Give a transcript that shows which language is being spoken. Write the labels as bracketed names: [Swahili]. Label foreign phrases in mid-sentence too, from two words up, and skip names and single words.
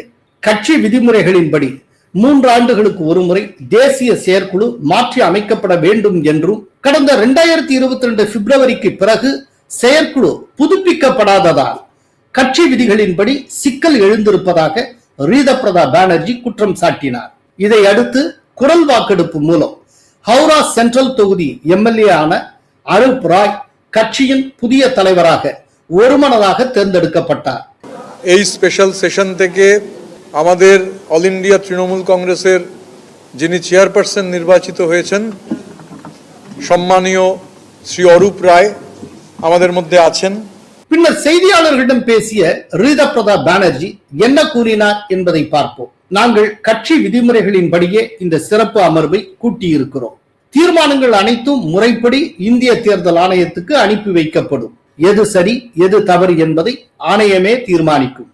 [Tamil] கட்சி விதிமுறைகளின்படி 3 ஆண்டுகளுக்கு ஒருமுறை தேசிய செயற்குழு மாற்றி அமைக்கப்பட வேண்டும் என்றும், கடந்த 2022 பிப்ரவரிக்கு பிறகு செயற்குழு புதுப்பிக்கப்படாததால் கட்சி விதிகளின்படி சிக்கல் எழுந்திருப்பதாக ரீதப்பிரதா பானர்ஜி குற்றம் சாட்டினார். இதை அடுத்து குரல் வாக்கெடுப்பு மூலம் ஹவுரா சென்ட்ரல் தொகுதி எம்எல்ஏ ஆன அரூப் ராய் கட்சியின் புதிய தலைவராக ஒருமனதாக தேர்ந்தெடுக்கப்பட்டார். [Bangla] এই [English] special session [Bangla] থেকে আমাদের অল ইন্ডিয়া তৃণমূল কংগ্রেসের যিনি চেয়ারপারসন নির্বাচিত হয়েছেন সম্মানীয় শ্রী অরূপ রায় আমাদের মধ্যে আছেন. [Tamil] பின்னர் செய்தியாளர்களிடம் பேசிய ரீதப்பிரதா பானர்ஜி என்ன கூறினார் என்பதை பார்ப்போம். நாங்கள் கட்சி விதிமுறைகளின்படியே இந்த சிறப்பு அமர்வை கூட்டியிருக்கிறோம். தீர்மானங்கள் அனைத்தும் முறைப்படி இந்திய தேர்தல் ஆணையத்துக்கு அனுப்பி வைக்கப்படும். எது சரி எது தவறு என்பதை ஆணையமே தீர்மானிக்கும்.